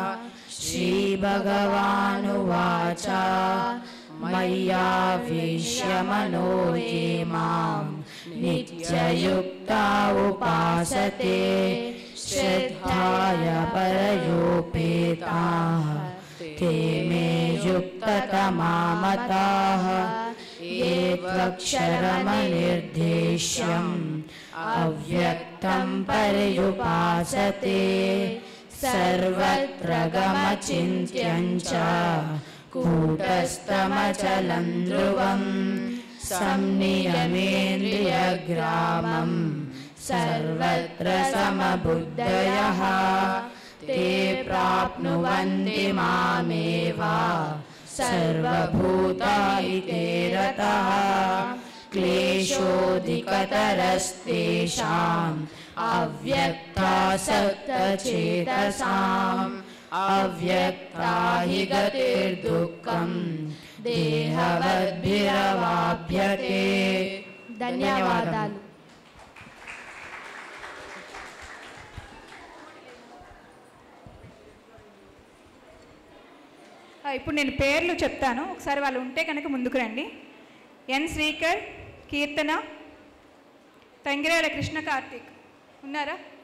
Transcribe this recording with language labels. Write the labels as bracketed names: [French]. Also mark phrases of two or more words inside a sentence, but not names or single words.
[Sanskrit] श्रीभगवानुवाच मय्यावेश्य मनो ये मां नित्ययुक्ता उपासते श्रद्धाय परयोपेताः ते मे युक्ततमा मताः. एत्वक्षरमनिर्देश्यं अव्यक्तं पर्युपासते सर्वत्र गमचिन्त्यं च कूटस्थमचलं ध्रुवं संनियमेन्द्रियग्रामं सर्वत्र समबुद्धयः ते प्राप्नुवन्ति मामेव सर्वभूताहिते रतः क्लेशोऽधिकतरस्तेषाम् अव्यक्तासक्तचेतसाम् अव्यक्ता हि गतिर्दुःखं देहवद्भिरवाप्यते। [Telugu] ధన్యవాదాలు. ఇప్పుడు నేను పేర్లు చెప్తాను, ఒకసారి వాళ్ళు ఉంటే కనుక ముందుకు రండి. ఎన్ శ్రీకర్, కీర్తన, తంగిరాల కృష్ణ కార్తీక్ ఉన్నారా?